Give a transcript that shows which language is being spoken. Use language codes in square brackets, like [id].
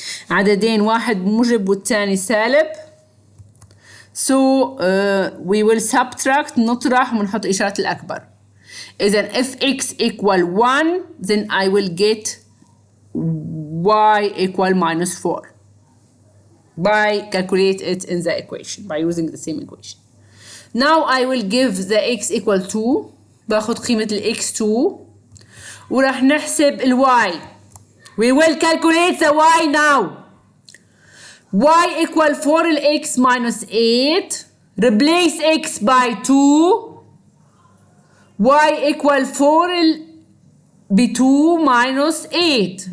[ar] عددين واحد موجب والثاني سالب. [en] So we will subtract، [ar] نطرح ونحط إشارة الأكبر. [en] إذن if x equal 1 then I will get y equal minus 4 by calculate it in the equation by using the same equation. Now I will give the x equal 2. [ar] باخد قيمة ال x2 وراح نحسب ال y. [en] We will calculate the y now. y equal 4 x minus 8. Replace x by 2. y equal 4 ب 2 minus 8.